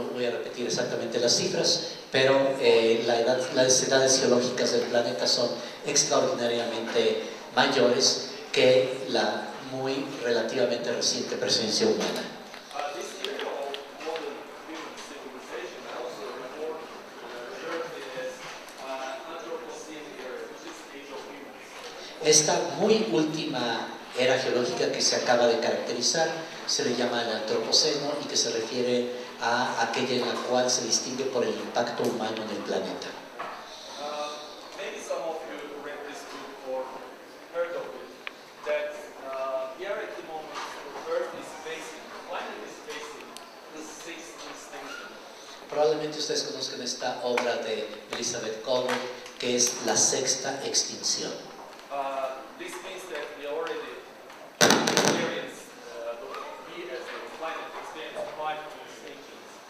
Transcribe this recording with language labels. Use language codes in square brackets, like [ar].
[es] repetir exactamente las cifras, pero las edades geológicas del planeta son extraordinariamente mayores que la muy relativamente reciente presencia humana. [en] This area of modern human civilization also reported currently as Anthropocene era, which is age of humans. [es] Esta muy última era geológica que se acaba de caracterizar se le llama el Antropoceno y que se refiere a aquella en la cual se distingue por el impacto humano en el planeta. [en] Maybe some of you read this book or heard of it, that we are at the moment, the Earth is facing, the planet is facing the sixth extinction. [es] Probablemente ustedes conozcan esta obra de Elizabeth Colbert, que es La Sexta Extinción. [en] This means that we already experienced, we as the planet experienced 5 extinctions.